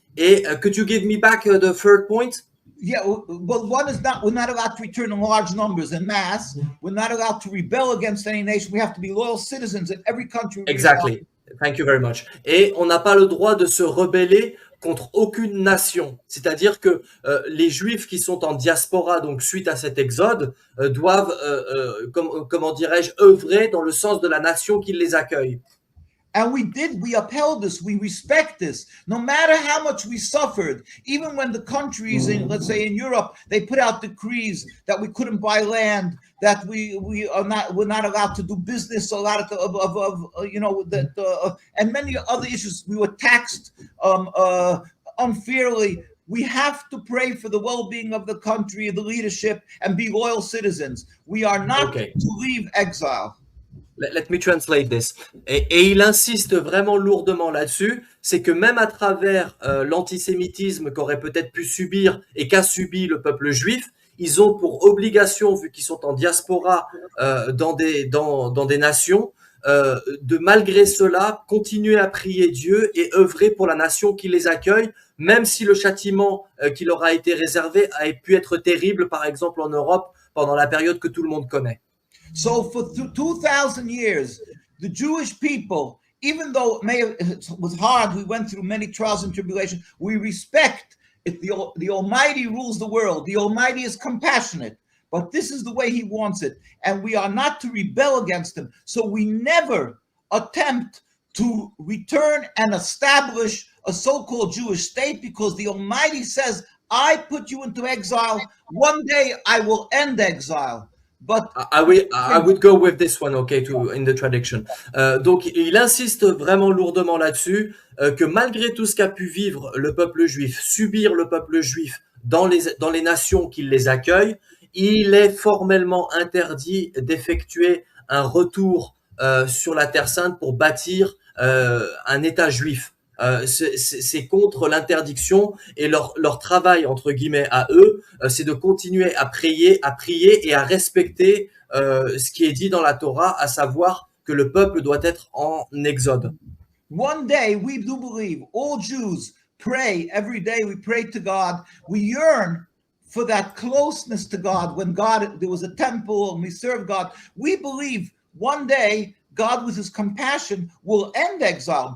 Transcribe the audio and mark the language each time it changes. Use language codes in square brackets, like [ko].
[en] Et could you give me back the third point? Yeah, well, one is we're not allowed to return in large numbers en masse. We're not allowed to rebel against any nation. We have to be loyal citizens in every country. Exactly. Thank you very much. [fr] Et on n'a pas le droit de se rebeller contre aucune nation. C'est-à-dire que les Juifs qui sont en diaspora, donc suite à cet exode, doivent, comment dirais-je, œuvrer dans le sens de la nation qui les accueille. [en] And we upheld this, we respect this, no matter how much we suffered. Even when the countries, let's say in Europe, they put out decrees that we couldn't buy land, that we're not allowed to do business, a lot of and many other issues. We were taxed unfairly. We have to pray for the well-being of the country, the leadership, and be loyal citizens. We are not to leave exile. Let me translate this. [fr] Et il insiste vraiment lourdement là-dessus, c'est que même à travers l'antisémitisme qu'aurait peut-être pu subir et qu'a subi le peuple juif, ils ont pour obligation, vu qu'ils sont en diaspora dans des nations, de malgré cela continuer à prier Dieu et œuvrer pour la nation qui les accueille, même si le châtiment qui leur a été réservé a pu être terrible, par exemple en Europe, pendant la période que tout le monde connaît. [en] So for 2,000 years, the Jewish people, even though it was hard, we went through many trials and tribulations, we respect it. The Almighty rules the world. The Almighty is compassionate, but this is the way He wants it. And we are not to rebel against Him. So we never attempt to return and establish a so-called Jewish state, because the Almighty says, I put you into exile. One day I will end exile. But I would go with this one, okay, in the traduction. [fr] Donc, il insiste vraiment lourdement là-dessus, que malgré tout ce qu'a pu vivre le peuple juif, subir le peuple juif dans les nations qui les accueillent, il est formellement interdit d'effectuer un retour sur la Terre Sainte pour bâtir un État juif. C'est contre l'interdiction, et leur travail, entre guillemets, à eux, c'est de continuer à prier et à respecter ce qui est dit dans la Torah, à savoir que le peuple doit être en exode. [en] One day, we do believe, all Jews pray every day. We pray to God. We yearn for that closeness to God. When there was a temple and we serve God, we believe one day God, with His compassion, will end exile.